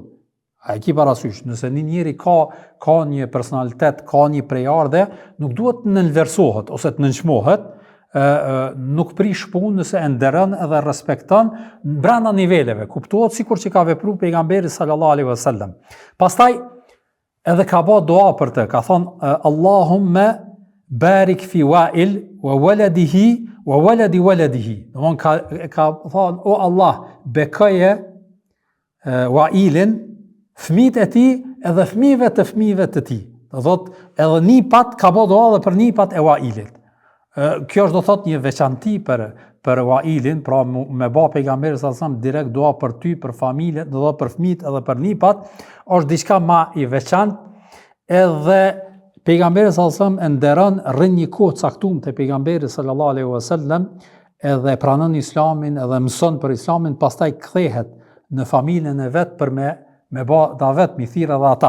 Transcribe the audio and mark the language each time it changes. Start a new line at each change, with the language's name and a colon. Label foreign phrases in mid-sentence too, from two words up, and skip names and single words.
Albanian: A e ki parasysh, nëse një njeri ka një personalitet, ka një prejardhje, nuk duhet të nënversohet ose të nënçmohet, nuk prish punë nëse e nderon edhe respekton brenda niveleve. Kuptohet sikur që ka vepruar pejgamberi
Arabic: صلى الله عليه وسلم.
Albanian: Pastaj edhe ka bë dua për të, ka thonë
Arabic: اللهم بارك في وائل وولده وولد ولده.
Albanian: Domthon ka thonë o Allah, bekoje Wa'ilin, fëmijët e tij edhe fëmijëve të fëmijëve të tij. Do thotë edhe nipat ka bë dua edhe për nipat e Wa'ilit. Kjo është do thotë një veçanti për Wa'ilin, pra me bë pejgamberi
Arabic: صلى الله عليه وسلم
Albanian: direkt dua për ty, për familjen, do thotë për fëmijët edhe për nipat, është diçka më i veçantë, edhe pejgamberi
Arabic: صلى الله عليه وسلم
Albanian: e nderon rreth një kohë caktuar te pejgamberi
Arabic: صلى الله عليه وسلم,
Albanian: edhe pranon Islamin, edhe mëson për Islamin, pastaj kthehet në familjen e vet për me bë davet, mi thirr edhe ata.